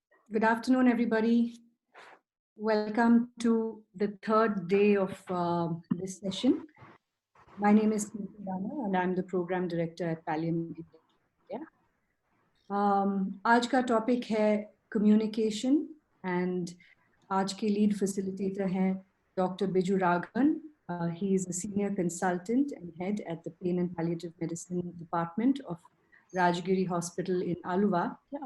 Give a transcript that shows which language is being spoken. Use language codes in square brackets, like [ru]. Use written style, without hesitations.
[en] Good afternoon, everybody. Welcome to the third day of this session. My name is Smriti Rana and I'm the Program Director at Pallium India. [hi] आज का topic है [en] communication and [hi] आज के [en] lead facilitator [hi] हैं Dr. [en] Biju Raghavan. He is a senior consultant and head at the Pain and Palliative Medicine Department of Rajgiri Hospital in Aluva.